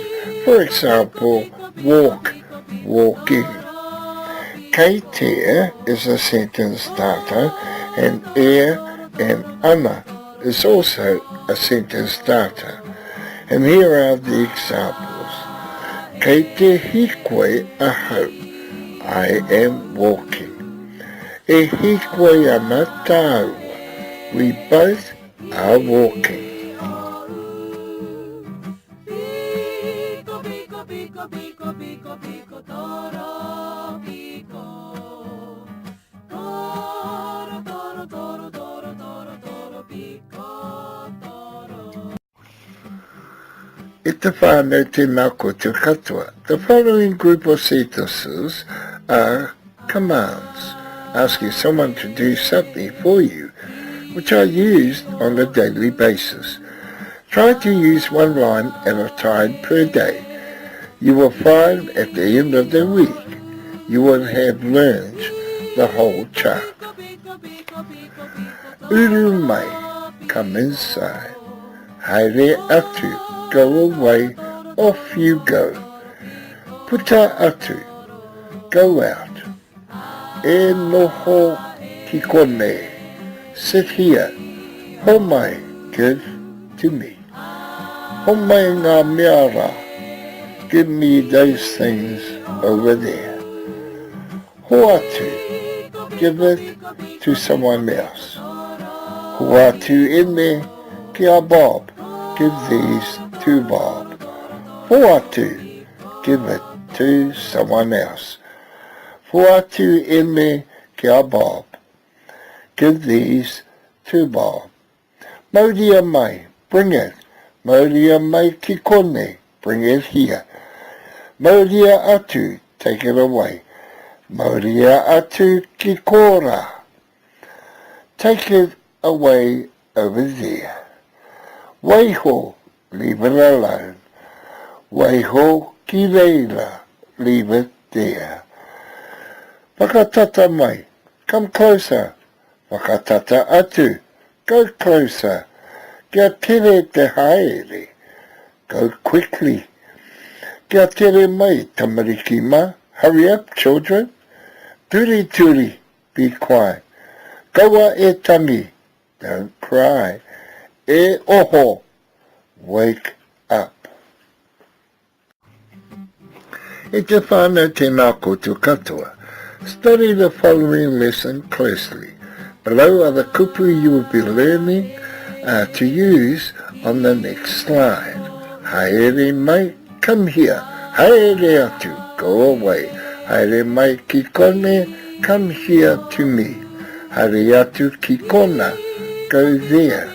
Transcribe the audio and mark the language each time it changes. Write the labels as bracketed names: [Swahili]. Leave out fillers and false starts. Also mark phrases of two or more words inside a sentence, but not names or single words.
[English] For example, walk, walking. [Māori] Kei tea [English] is a sentence starter, and air and ana is also a sentence starter. And here are the examples. [Māori] Kei te hikoe ahau, [English] I am walking. [Māori] E hikoe ana tāua, [English] we both are walking. [Māori] Pico, pico, pico, pico, pico, pico, toro, pico. Toro, toro, toro, toro, toro, toro, pico, toro. E te whānau tēnā koutou katoa. [English] The following group of sentences are commands, asking someone to do something for you, which are used on a daily basis. Try to use one line at a time per day. You will find at the end of the week you will have learned the whole chart. [Māori] Uru mai, [English] come inside. [Māori] Haere atu, [English] go away, off you go. [Māori] Puta atu, [English] go out. [Māori] E noho ki kone, [English] sit here. [Māori] Homai, [English] give to me. [Māori] Homai ngā mea rā, [English] give me those things over there. Hoatu, give it to someone else. [Māori] Hoatu ene ki a Bob, [English] give these to Bob. Hoatu, give it to someone else. [Māori] Hoatu ene ki a Bob, [English] give these to Bob. [Māori] Mauria mai, [English] bring it. [Māori] Mauria mai ki kone, [English] bring it here. [Māori] Mauria atu, [English] take it away. [Māori] Mauria atu ki kora, [English] take it away over there. Waiho, leave it alone. [Māori] Waiho ki reira, [English] leave it there. [Māori] Whakatata mai, [English] come closer. [Māori] Whakatata atu, [English] go closer. [Māori] Kia tere te haere, [English] go quickly. [Māori] Kia tere mai, tamariki ma, [English] hurry up, children. [Māori] Turi turi, [English] be quiet. [Māori] Kaua e tangi, [English] don't cry. [Māori] E oho, [English] wake up. [Māori] E te whānau tēnā koutou katoa. [English] Study the following lesson closely. Below are the kupu you will be learning to use on the next slide. [Māori] Haere mai, [English] come here. [Māori] Haere atu, [English] go away. [Māori] Haere mai ki kone, [English] come here to me. [Māori] Haere atu ki kona, [English] go there.